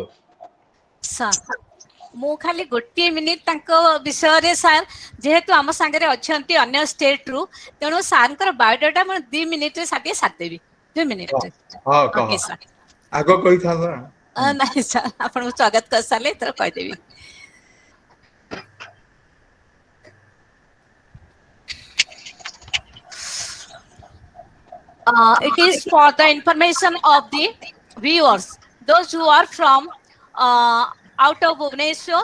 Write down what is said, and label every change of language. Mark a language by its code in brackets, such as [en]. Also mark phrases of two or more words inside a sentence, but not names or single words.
[or] ସାର୍, ମୁଁ ଖାଲି ଗୋଟିଏ ମିନିଟ୍ ତାଙ୍କ ବିଷୟରେ, ସାର୍ ଯେହେତୁ ଆମ ସାଙ୍ଗରେ ଅଛନ୍ତି ଅନ୍ୟ ଷ୍ଟେଟରୁ, ତେଣୁ ସାର୍ଙ୍କର ବାୟୋଡାଟା ମୁଁ 2 ମିନିଟ୍ରେ ସାରିଦେବି। 2 ମିନିଟ୍ରେ। ହଁ କହ, ଓକେ ସାର୍। ଆଗ କହିଥାନ୍ତ ନା। ନାଇଁ ସାର୍, ଆପଣଙ୍କୁ ସ୍ୱାଗତ କରିସାରିଲେ ଏଥର କହିଦେବି। [en] It is for the information of the viewers, those who are from out of Bhubaneswar,